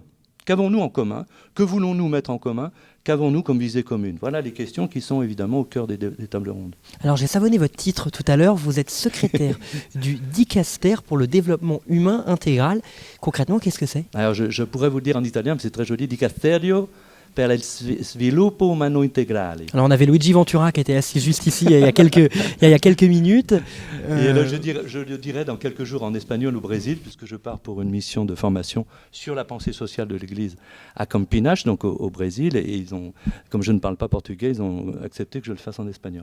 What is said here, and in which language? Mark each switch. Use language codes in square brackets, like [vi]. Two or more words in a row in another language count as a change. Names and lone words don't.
[fr] Qu'avons-nous en commun? Que voulons-nous mettre en commun? Qu'avons-nous comme visée commune? Voilà les questions qui sont évidemment au cœur des tables rondes. Alors j'ai savonné votre titre tout à l'heure, vous êtes secrétaire du Dicaster pour le développement humain intégral. Concrètement, qu'est-ce que c'est? Alors je pourrais vous le dire en italien, mais c'est très joli, [it] Dicasterio per il sviluppo umano integrale. [fr] Alors on avait Luigi Ventura qui était assis juste ici il y a quelques minutes. Et là, je le dirai dans quelques jours en espagnol au Brésil, puisque je pars pour une mission de formation sur la pensée sociale de l'Église à Campinas, donc au Brésil. Et ils ont, comme je ne parle pas portugais, ils ont accepté que je le fasse en espagnol.